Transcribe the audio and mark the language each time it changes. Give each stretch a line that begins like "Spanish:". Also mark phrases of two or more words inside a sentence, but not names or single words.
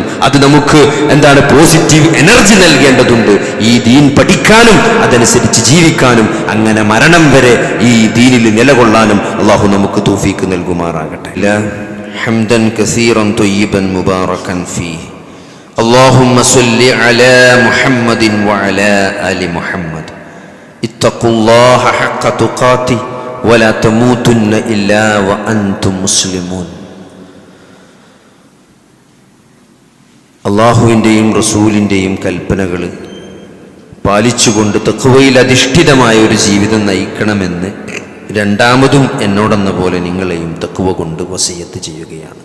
Malayalam: അത് നമുക്ക്
English: positive energy
Malayalam: നൽകേണ്ടതുണ്ട്. ഈ ദീൻ പഠിക്കാനും അതനുസരിച്ച് ജീവിക്കാനും അങ്ങനെ മരണം വരെ ഈ ദീനിൽ നിലകൊള്ളാനും അള്ളാഹു നമുക്ക് തൗഫീക്ക് നൽകുമാറാകട്ടെ.
Arabic: حمدا كثيرا طيبا مباركا فيه. اللهم صل على محمد وعلى آل محمد. اتقوا الله حق تقاته ولا تموتن إلا وأنتم مسلمون.
Malayalam: അള്ളാഹുവിൻ്റെയും റസൂലിൻ്റെയും കൽപ്പനകൾ പാലിച്ചുകൊണ്ട് തഖ്വയിൽ അധിഷ്ഠിതമായ ഒരു ജീവിതം നയിക്കണമെന്ന് രണ്ടാമതും എന്നോടെന്ന പോലെ നിങ്ങളെയും തഖ്വ കൊണ്ട് വസിയത്ത് ചെയ്യുകയാണ്.